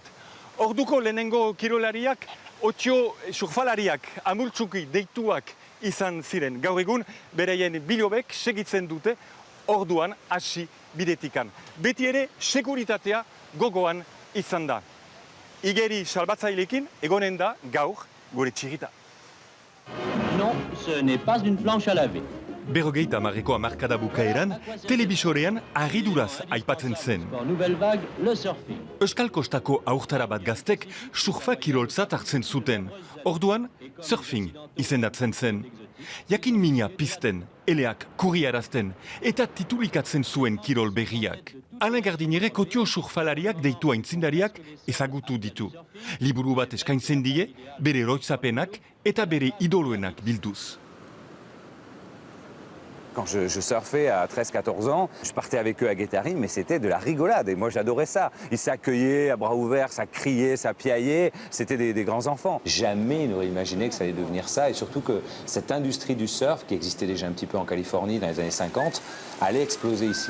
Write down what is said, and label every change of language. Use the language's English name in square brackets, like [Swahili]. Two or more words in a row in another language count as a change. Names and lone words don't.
[Basque] Orduko lehenengo kirolariak, otio surfalariak amultzuki deituak izan ziren. Gaur egun, bereien bilobek segitzen dute orduan hasi bidetikan. Beti ere, sekuritatea gogoan izan da. Igeri salbatzailekin egonen da gaur gure txirita. [French] Non, ce n'est pas une planche à laver. [Basque] 50ko hamarkada bukaeran, telebisorean harriduraz aipatzen zen. [French] Nouvelle vague, le surfing. [Basque] Euskal Kostako aurtara bat gaztek surfa kiroltzat hartzen zuten. Orduan, surfing izendatzen zen. Jakin mina pizten, eleak kurriarazten eta titulikatzen zuen kirol berriak. Alain Gardinere kotio surfalariak deitu aintzindariak ezagutu ditu. Liburu bat eskaintzen die, bere eroitzapenak eta bere idoloenak bilduz. [French] Quand je surfais à 13-14 ans, je partais avec eux à Guétari, mais c'était de la rigolade. Et moi, j'adorais ça. Ils s'accueillaient à bras ouverts, ça criait, ça piaillait. C'était des grands enfants. Jamais ils n'auraient imaginé que ça allait devenir ça. Et surtout que cette industrie du surf, qui existait déjà un petit peu en Californie dans les années 50, allait exploser ici.